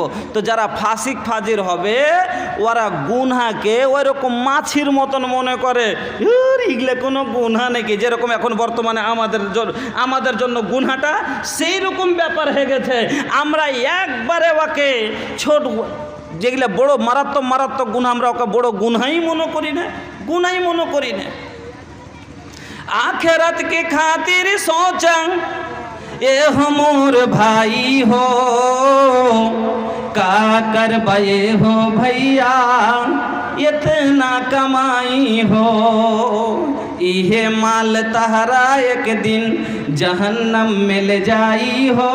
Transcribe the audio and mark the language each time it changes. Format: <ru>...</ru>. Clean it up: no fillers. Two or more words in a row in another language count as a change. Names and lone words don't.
<bn>তো যারা ফাসিক ফাজির হবে ওরা গুনহাকে ওই রকম মাছির মতন মনে করে, এগুলো কোনো গুনহা নাকি। যেরকম এখন বর্তমানে আমাদের জন্য গুনহাটা সেই রকম ব্যাপার হয়ে গেছে। আমরা একবারে ওকে ছোট, যেগুলো বড় মারাত্মক গুনাহ, আমরা ওকে বড় গুনহাই মনে করি না, গুনাই মনে করি না।</bn> <bho>आखिरत के खातिर सोचा ए हमोर भाई हो, का कर बये हो भैया इतना कमाई हो, इहे माल तहरा एक दिन जहन्नम में ले जाई हो,</bho>